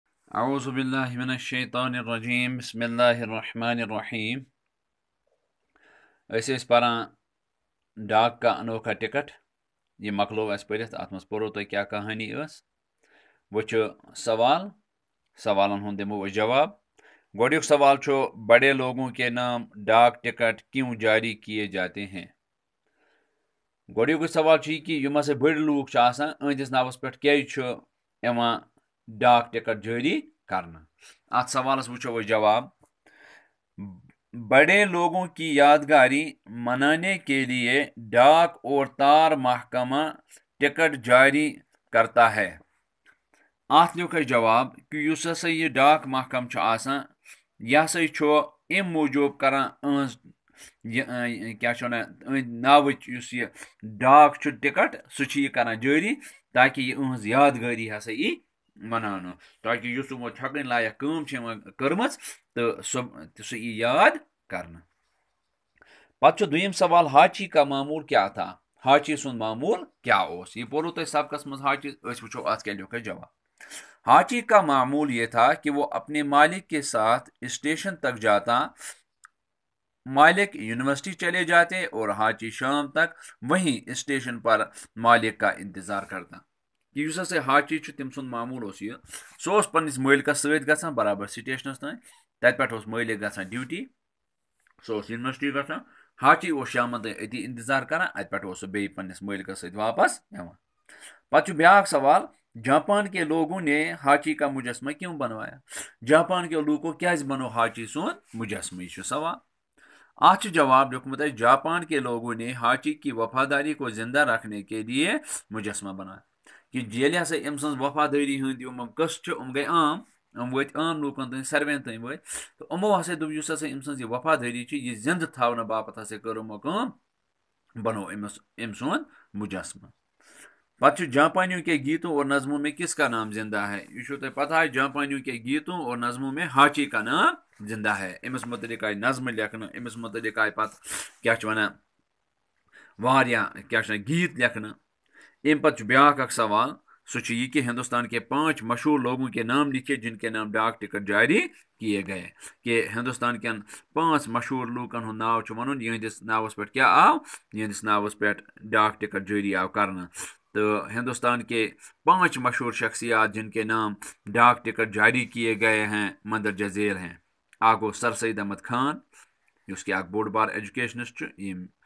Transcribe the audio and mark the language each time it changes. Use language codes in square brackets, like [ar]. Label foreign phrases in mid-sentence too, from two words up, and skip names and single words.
[ar] اعوذ باللہ من الشیطان الرجیم بسم اللہ الرحمن الرحیم [ks] ٲسۍ پران [ur] ڈاک کا انوکھا ٹکٹ [ks] یہ مکلو اس پرتھ ات مز پورو تۄہہِ کیٛاہ کہانی ٲس وۄنۍ چھُ سوالن ہُنٛد دِمو أسۍ جواب گۄڈنیُک سوال چھُ [ur] بڑے لوگوں کے نام ڈاک ٹکٹ کیوں جاری کیے جاتے ہیں [ks] گۄڈنیُکُے سوال چھُ یہِ کہِ یِم ہسا بٔڑۍ لوٗکھ چھِ آسان أہنٛدِس ناوس پٮ۪ٹھ کیٛازِ چھُ یِوان ڈاک ٹکٹ جاری کرنہٕ اتھ سوالس وٕچھو أسۍ جواب [ur] بڑے لوگوں کی یادگاری منانے کے لیے ڈاک اور تار محکمہ ٹکٹ جاری کرتا ہے [ks] اتھ لیوٚکھ اَسہِ جواب کہ یُس ہسا یہِ ڈاک محکم چھُ آسان یہِ ہسا چھُ امہِ موٗجوٗب کران أہنٛز کیٛاہ چھِ ونان أہنٛدِ ناوٕچ یُس یہِ ڈاک چھُ ٹکٹ سُہ چھُ یہِ کران جٲری تاکہِ یہِ أہنٛز یادگٲری ہسا یی مناونہٕ تاکہِ یُس یِمو چھکٕنۍ لایق کٲم چھِ یِمن کٔرمٕژ تہٕ سُہ یی یاد کرنہٕ پتہٕ چھُ دوٚیِم سوال [ur] حاچی کا معموٗل کیٛاہ تھا [ks] حاچی سُنٛد معموٗل کیٛاہ اوس یہِ پوٚرُو تۄہہِ سبقس منٛز حاچی أسۍ وٕچھو اتھ کیٛاہ لیوٚکھ اَسہِ جواب [ur] حاچی کا معمول یہ تھا کہ وہ اپنے مالک کے ساتھ اسٹیشن تک جاتا مالک یونیورسٹی چلے جاتے اور حاچی شام تک وہیں اسٹیشن پر مالک کا انتظار کرتا [ks] کہ یُس ہسا حاچی چھُ تٔمۍ سُنٛد معموٗل اوس یہِ سُہ اوس پننِس مٲلکس سۭتۍ گژھان برابر سٹیشنس تانۍ تتہِ پٮ۪ٹھ اوس مٲلک گژھان ڈیوٹی سُہ اوس یونیورسٹی گژھان حاچی اوس شامن تانۍ أتی انتظار کران اتہِ پٮ۪ٹھ اوس سُہ بیٚیہِ پننِس مٲلکس سۭتۍ واپس یِوان پتہٕ چھُ بیاکھ سوال [ur] جاپان کے لوگوں نے حاچی کا مجسمہ کیوں بنوایا جاپان کے لوگوں [ks] کیازِ بنو حاچی سُنٛد مجسمہ یہ چھُ سوال اتھ چھُ جواب لیوٚکھمُت اَسہِ [ur] جاپان کے لوگوں نے حاچی کی وفاداری کو زندہ رکھنے کے لیے مجسمہ بنایا [ks] کہ ییٚلہِ ہسا أمۍ سٕنٛز وفادٲری ہٕنٛدۍ یِم قٕصہٕ چھِ یِم گٔے عام یِم وٲتۍ عام لوٗکن تانۍ ساروِین تانۍ وٲتۍ تہٕ یِمو ہسا دوٚپ یُس ہسا أمۍ سٕنٛز یہِ وفادٲری چھِ یہِ زندٕ تھاونہٕ باپتھ ہسا کٔر یِمو کٲم بنو أمۍ سُنٛد مجسمہ پتہٕ چھُ [ur] جاپانیوں کے گیتوں اور نظموں میں کس کا نام زندہ ہے [ks] یہ چھو تۄہہِ [ur] پتہ ہے جاپانیوں کے گیتوں اور نظموں میں حاچی کا نام زندہ ہے [ks] أمِس متعلق آیہِ نظمہٕ لیکھنہٕ أمِس متعلق آیہِ پتہٕ کیٛاہ چھِ ونان واریاہ کیٛاہ چھِ ونان گیت لیکھنہٕ امہِ پتہٕ چھُ بیاکھ اکھ سوال سُہ چھُ یہِ کہ [ur] ہندوستان کے 5 مشہور لوگوں کے نام لکھے جن کے نام ڈاک ٹکٹ جاری کیے گئے [ks] کہ ہندوستان کٮ۪ن 5 مشہور لوٗکن ہُنٛد ناو چھُ ونُن یِہنٛدِس ناوس پٮ۪ٹھ کیٛاہ آو یِہنٛدِس ناوس پٮ۪ٹھ ڈاک ٹکٹ جاری آو کرنہٕ تو [ur] ہندوستان کے 5 مشہور شخصیات جن کے نام ڈاک ٹکٹ جاری کیے گئے ہیں مندرجہ ذیل ہیں [ks] اکھ گوٚو سر سید احمد خان یُس کہِ اکھ بوٚڑ بار ایجوکیشنسٹ چھُ ییٚمۍ